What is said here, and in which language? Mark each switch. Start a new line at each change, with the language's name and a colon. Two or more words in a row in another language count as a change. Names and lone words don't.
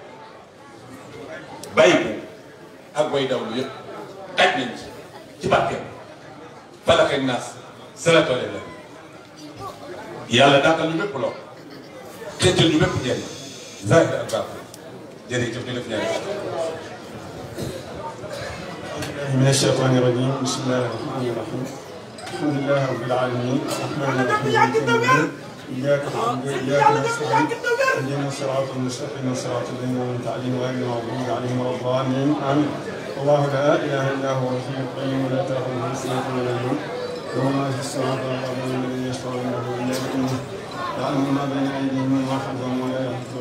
Wolof: bàyyi bu ak way dawlu yëpp aj nañ ci barkeem Falaq ak Naas
Arabic: صلاة على النبي
Wolof: yàlla dàqal ñu bépp loo xëccal ñu bépp njëriñ zahir ak baatin jërëjëf ñu def ñaari
Arabic: من الشيطان الرجيم بسم الله الرحمن الرحيم الحمد لله رب العالمين الرحمن الرحيم إياك نعبد وإياك نستعين اهدنا الصراط المستقيم صراط الذين أنعمت عليهم غير المغضوب عليهم ولا الضالين آمين الله لا إله إلا هو الحي القيوم لا تأخذه سنة ولا نوم له ما في السماوات والأرض الذي يشفع عنده إلا بإذنه يعلم ما بين أيديهم وما خلفهم ولا يحيطون